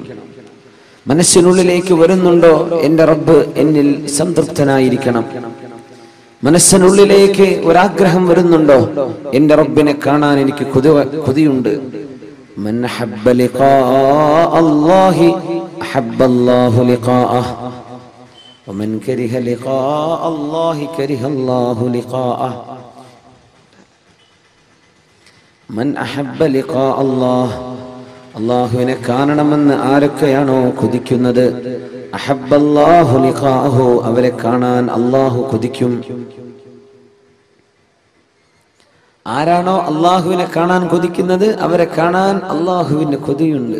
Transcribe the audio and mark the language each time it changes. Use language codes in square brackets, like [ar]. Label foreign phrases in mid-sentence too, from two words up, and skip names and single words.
[ml] മനസ്സിനുള്ളിലേക്ക് വരുന്നുണ്ടോ എന്റെ റബ്ബ് എന്നിൽ സംതൃപ്തനായിരിക്കണം? മനസ്സിനുള്ളിലേക്ക് ഒരാഗ്രഹം വരുന്നുണ്ടോ എന്റെ റബ്ബിനെ കാണാൻ എനിക്ക് കൊതിയുണ്ട്? [ar] من أحب لقاء الله أحب الله لقاءه. ومن كره لقاء الله كره الله لقاءه من أحب لقاء الله [ml] അള്ളാഹുവിനെ കാണണമെന്ന് ആരൊക്കെയാണോ കൊതിക്കുന്നത് [ar] أحب الله لقاءه [ml] അവരെ കാണാൻ അള്ളാഹു കൊതിക്കും. ആരാണോ അള്ളാഹുവിനെ കാണാൻ കൊതിക്കുന്നത് അവരെ കാണാൻ അള്ളാഹുവിന് കൊതിയുണ്ട്.